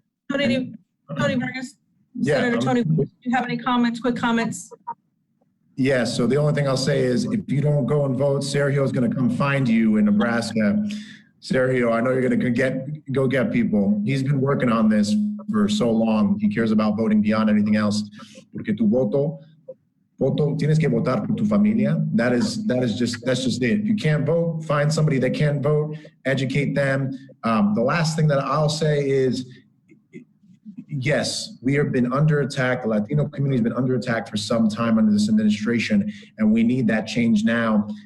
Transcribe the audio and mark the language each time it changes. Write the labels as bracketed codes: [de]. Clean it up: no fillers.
[en] Tony Vargas, Senator Tony, do you have any comments, quick comments? Yes, so the only thing I'll say is if you don't go and vote, Sergio is going to come find you in Nebraska. Sergio, I know you're going to go get people. He's been working on this for so long. He cares about voting beyond anything else. [es] Porque tu voto, tienes que votar por tu familia. [en] That's just it. If you can't vote, find somebody that can vote, educate them. The last thing that I'll say is, yes, we have been under attack. The Latino community has been under attack for some time under this administration, and we need that change now.